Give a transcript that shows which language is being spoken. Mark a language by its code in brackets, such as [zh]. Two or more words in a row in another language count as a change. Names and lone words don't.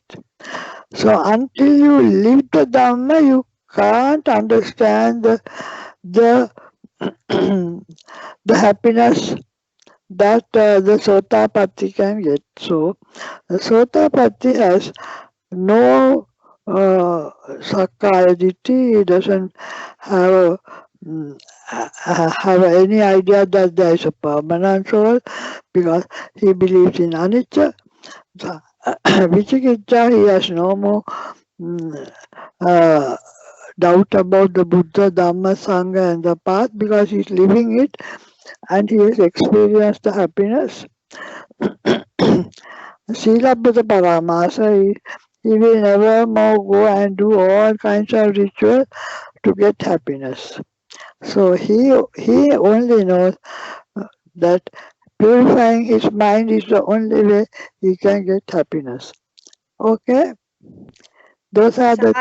[en] So until you live the Dhamma, you can't understand the, the happiness that the Sotapatti can get. So the Sotapatti has no [pi] sakkaya ditti. [en] He doesn't have have any idea that there is a permanent soul because he believes in anicca. So, vicikicca, he has no more uh, doubt about the Buddha, Dhamma, Sangha and the path because he's living it and he has experienced the happiness. [pi] Silabbata paramasa, [en] he will never more go and do all kinds of rituals to get happiness. So he only knows that purifying his mind is the only way he can get happiness. Okay? Those are the